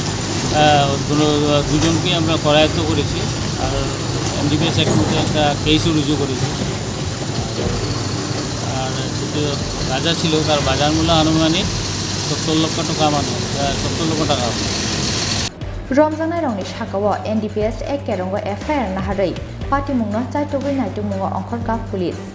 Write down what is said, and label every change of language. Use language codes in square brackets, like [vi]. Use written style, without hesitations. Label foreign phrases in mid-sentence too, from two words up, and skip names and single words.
[bn] দুজনকে আমরা করায়ত্ত করেছি আর এনডিপিএস অ্যাক্টে একটা কেসও রুজু করেছি আর যে গাঁজা ছিল তার বাজার মূল্য আনুমানিক 70 লক্ষ টাকা 70 লক্ষ টাকা [trp] Romjanai Rongni Shakawo NDPS ek kerongo FIR naharei Patimungno Chaitogui Naitumungno Ongkhorka Police